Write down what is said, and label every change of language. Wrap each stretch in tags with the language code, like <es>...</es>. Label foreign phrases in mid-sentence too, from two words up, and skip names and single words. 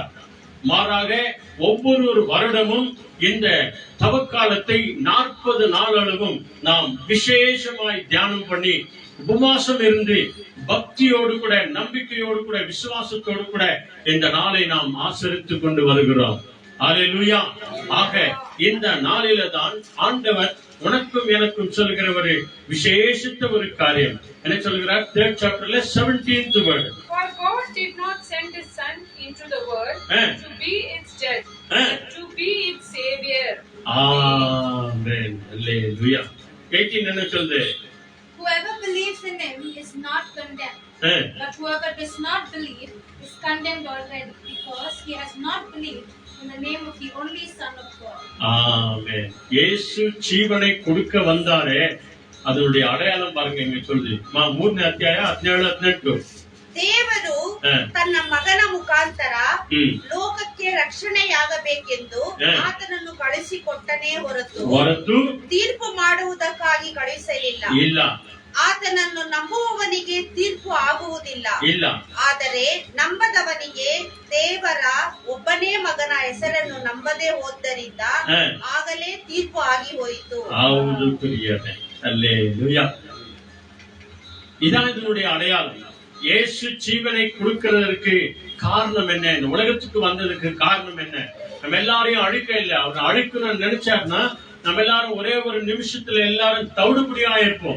<ta>மாறாக ஒவ்வொரு வருடமும் இந்த தவக்காலத்தை 40 நாளளவும் நாம் விசேஷமாய் தியானம் பண்ணி உபவாசம் இருந்து பக்தியோடு கூட, நம்பிக்கையோடு கூட, விசுவாசத்தோடு கூட இந்த நாளை நாம் ஆசரித்துக் கொண்டு வருகிறோம். அல்லேலூயா. ஆக இந்த நாளில தான் ஆண்டவர் உனக்கும் எனக்கும் சொல்கிற ஒரு விசேஷித்த ஒரு காரியம் என்ன சொல்கிறார்?</ta> <en>3rd chapterல 17th word. For God did not send his son into the world to be its judge, but to be its savior. Amen. Hallelujah.</en> <ta>18 என்ன சொல்லுது?</ta> <en>Whoever believes in him is not condemned, but whoever does not believe is condemned already, because he has not believed in the name of the only Son of God. Amen.</en> <ta>இயேசு ஜீவனை கொடுக்க வந்தாரே, அதனுடைய அடையாளம் பாருங்க. இங்க சொல்லுது</ta> <kn>3ನೇ ಅಧ್ಯಾಯ</kn> <ta>17-18.</ta> <kn>ದೇವರು ತನ್ನ ಮಗನ ಮುಖಾಂತರ ಲೋಕಕ್ಕೆ ರಕ್ಷಣೆಯಾಗಬೇಕೆಂದು ಆತನನ್ನು ಕಳಿಸಿಕೊಟ್ಟನೇ ಹೊರತು ತೀರ್ಪು ಮಾಡುವುದಕ್ಕಾಗಿ ಕಳಿಸಲಿಲ್ಲ. ಆತನನ್ನು ನಂಬುವವನಿಗೆ ತೀರ್ಪು ಆಗುವುದಿಲ್ಲ, ಆದರೆ ನಂಬದವನಿಗೆ ದೇವರ ಒಬ್ಬನೇ ಮಗನ ಹೆಸರನ್ನು ನಂಬದೇ ಹೋದ್ದರಿಂದ ಆಗಲೇ ತೀರ್ಪು ಆಗಿ ಹೋಯಿತು. ಹೌದು ಪ್ರಿಯರೇ,</kn> <ta>அல்லேலூயா. இதான் இதனுடைய அடையாளம். இயேசு ஜீவனை கொடுக்கிறதற்கு காரணம் என்ன? இந்த உலகத்துக்கு வந்ததுக்கு காரணம் என்ன? நம்ம எல்லாரையும் அழிக்க இல்ல. அவர் அழிக்கணும்னு நினைச்சாருன்னா நம்ம எல்லாரும் ஒரே ஒரு நிமிஷத்துல எல்லாரும் தவிடுபடியா இருப்போம்.</ta>